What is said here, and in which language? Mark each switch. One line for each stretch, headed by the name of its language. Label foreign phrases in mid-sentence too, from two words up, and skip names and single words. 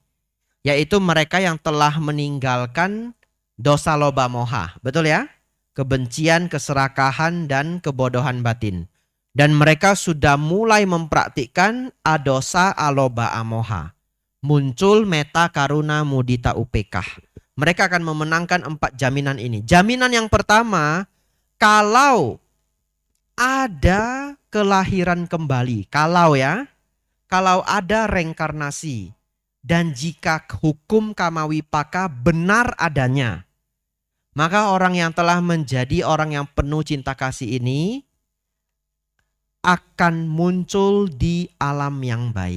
Indonesian: Yaitu mereka yang telah meninggalkan
Pali: dosa loba moha.
Indonesian: Betul ya? Kebencian, keserakahan, dan kebodohan batin. Dan mereka sudah mulai mempraktikkan
Pali: adosa, aloba, amoha. Muncul metta, karuna, mudita, upekah.
Indonesian: Mereka akan memenangkan 4 jaminan ini. Jaminan yang pertama, kalau ada kelahiran kembali. Kalau ada reinkarnasi. Dan jika hukum kamawipaka benar adanya, maka orang yang telah menjadi orang yang penuh cinta kasih ini akan muncul di alam yang baik.